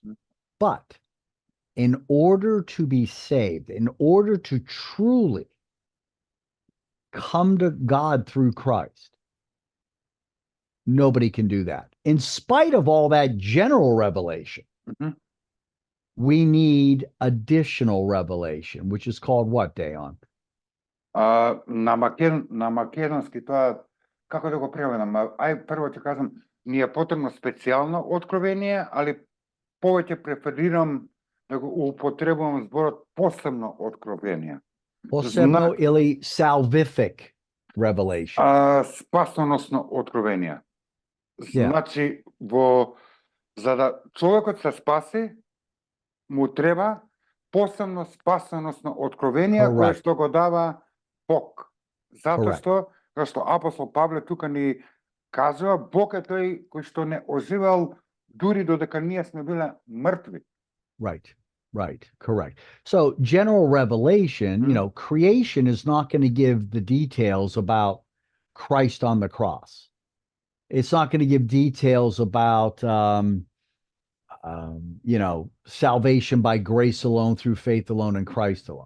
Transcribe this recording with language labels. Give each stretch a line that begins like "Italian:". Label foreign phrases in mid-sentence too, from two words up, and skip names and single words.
English: But in order to be saved, in order to truly come to God through Christ, nobody can do that. In spite of all that general revelation, we need additional revelation, which is called what, Deon?
Macedonian: На македонски тоа, како да го преведам? Прво ќе кажам, ни е потребно специјално откровение, али повеќе преферирам да го употребувам зборот посебно откровение.
Croatian: Posebno ili
English: salvific revelation.
Macedonian: Спасоносно откровение.
English: Yeah.
Macedonian: Значи, за да човекот се спаси, му треба посебно спасоносно откровение кое
English: Correct.
Macedonian: што го дава Бог. Затоа
English: Correct.
Macedonian: што апостол Павле тука ни кажува, Бог е тој кој што не оживел дури додека ние сме биле мртви.
English: Right. Right. Correct. So general revelation, you know, creation is not going to give the details about Christ on the cross. It's not going to give details about, you know, salvation by grace alone, through faith alone, in Christ alone.